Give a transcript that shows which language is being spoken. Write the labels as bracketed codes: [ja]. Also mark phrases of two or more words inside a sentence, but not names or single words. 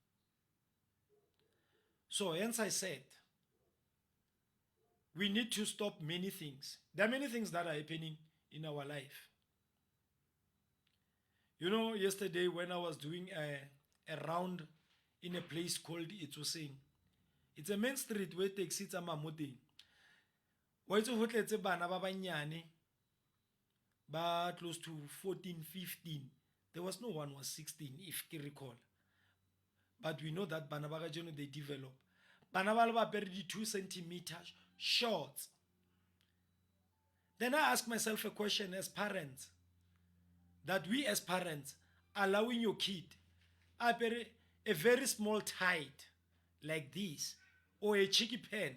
[en] So hence I said, we need to stop many things. There are many things that are happening in our life. You know, yesterday when I was doing a round in a place called Itsoseng, it's a main street where taxi [tn] tsa mamoteng. Wa itse ho tletse bana ba banyane ba [en] close to [tn] 14, 15. [en] There was no one was 16, if I recall. But we know that [tn] bana ba kajeno [en] they develop. [tn] Bana ba le ba apere di 2 [en] centimeters shorts. Then I ask myself a question as parents, that we as parents allowing your kid apere a very small tight like this or a cheeky pen.